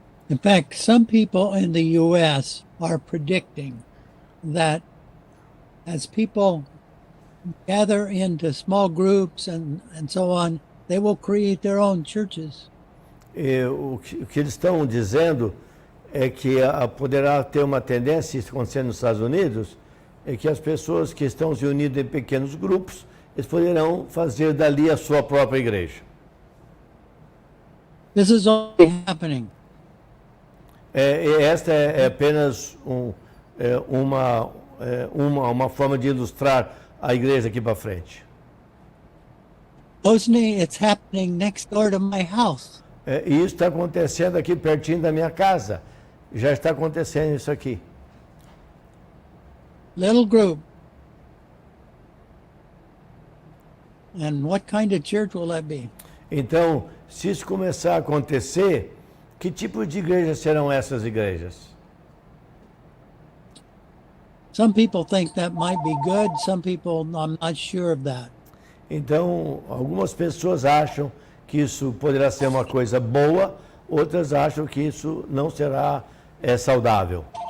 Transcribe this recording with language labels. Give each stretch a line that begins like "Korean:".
English: In fact, some people in the U.S. are predicting that as people gather into small groups and so on, they will create their own churches.
Portuguese: E o que eles estão dizendo é que poderá ter uma tendência, isso acontecendo nos Estados Unidos, é que as pessoas que estão se unindo em pequenos grupos, eles poderão fazer dali a sua própria igreja.
English: This is already happening.
Portuguese: Esta é apenas uma forma de ilustrar a igreja aqui para frente.
English: Osney, it's happening next door to my house.
Portuguese: E isso está acontecendo aqui pertinho da minha casa. Já está acontecendo isso aqui.
English: Little group. And what kind of church will that be?
Portuguese: Então, se isso começar a acontecer, que tipo de igrejas serão essas igrejas?
English: Some people think that might be good. Some people, I'm not sure of that.
Portuguese: Então, algumas pessoas acham que isso poderá ser uma coisa boa, outras acham que isso não será saudável.